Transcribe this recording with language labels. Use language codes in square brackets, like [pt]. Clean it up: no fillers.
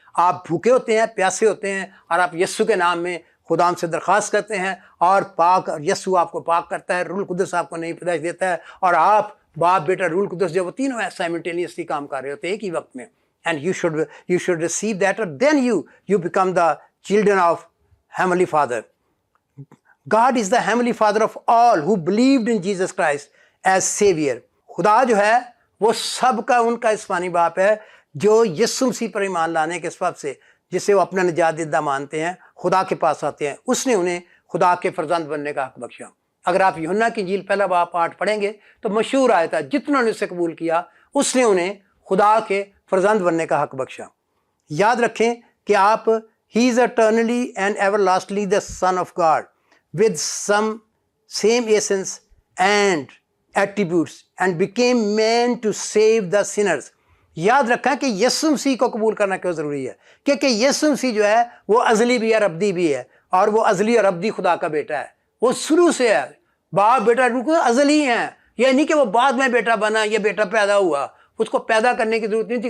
[hi] आप भूखे होते हैं, प्यासे होते हैं, और आप यीशु के नाम में खुदाम से दरख्वास्त करते हैं, और पाक यीशु आपको पाक करता है, रूल कुदस आपको नई पैदाइश देता है, और आप बाप बेटा रूल कुदस जो वो तीनों साइमल्टेनियसली काम कर रहे होते हैं एक ही वक्त में। [en] And you should receive that, और then you become the children of Heavenly Father. God is the Heavenly Father of all who believed in Jesus Christ as Savior. [hi] खुदा जो है वो सबका उनका आसमानी बाप है, जो यीशु मसीह पर ईमान लाने के सबब से, जिसे वो अपना निजात दीदा मानते हैं, खुदा के पास आते हैं, उसने उन्हें खुदा के फर्जंद बनने का हक बख्शा। अगर आप यूहन्ना की इंजील पहला बाब पाठ पढ़ेंगे तो मशहूर आयत है, जितना ने उसे कबूल किया उसने उन्हें खुदा के फर्जंद बनने का हक बख्शा। याद रखें कि आप [en] He is eternally and everlastingly the Son of God with some same essence and attributes and became man to save the sinners. [hi] याद रखें कि यीशु मसीह को कबूल करना क्यों ज़रूरी है, क्योंकि यीशु मसीह जो है वो अज़ली भी है और अब्दी भी है, और वो अज़ली और अब्दी खुदा का बेटा है, वो शुरू से है। बाप बेटा बिल्कुल अज़ली हैं, यह नहीं कि वो बाद में बेटा बना, ये बेटा पैदा हुआ, उसको पैदा करने की ज़रूरत नहीं थी।